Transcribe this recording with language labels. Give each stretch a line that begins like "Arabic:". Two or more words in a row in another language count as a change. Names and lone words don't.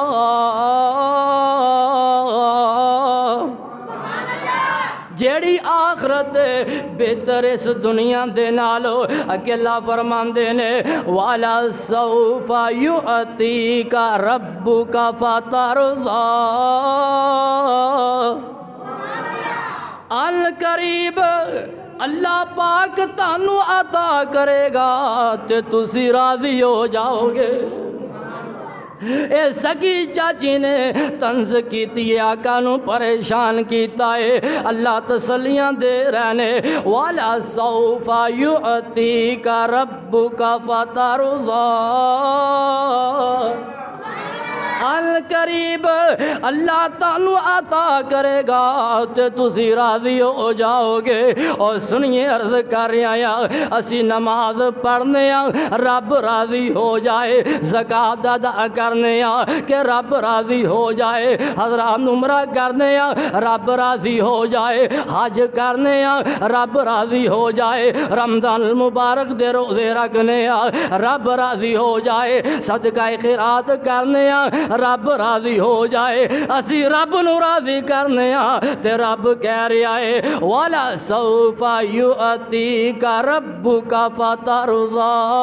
Punjabi: جیڑی آخرت بہتر اس دنیا دے نالو، اکیلا فرماندے نے
Arabic: وَلَسَوْفَ يُعْطِيكَ رَبُّكَ فَتَرْضَىٰ،
Punjabi: ان قریب اللہ پاک تانوں عطا کرے گا تے تسی راضی ہو جاؤ گے۔ اے سکی چاچی نے طنز کیتی ہے، آقا نو پریشان کیتا ہے، اللہ تسلیاں دے رہنے والا
Arabic: سوف یعطیک ربک فترضی،
Punjabi: ان قریب اللہ تانوں عطا کرے گا تے تسی راضی ہو جاؤ گے۔
Urdu: اور سنیے عرض کر رہا
Punjabi: اسی نماز پڑھنے رب راضی ہو جائے، زکات ادا کرنے کہ رب راضی ہو جائے، حضرات عمرہ کرنے رب راضی ہو جائے، حج کرنے رب راضی ہو جائے، رمضان المبارک دے روزے رکھنے رب راضی ہو جائے، صدقہ خیرات کرنے رب راضی ہو جائے، اسی رب نو راضی کرنے تے رب کہہ رہا ہے
Arabic: وَلَا سَوْفَ يُؤْتِيكَ رَبُّكَ فَتَرْضَىٰ۔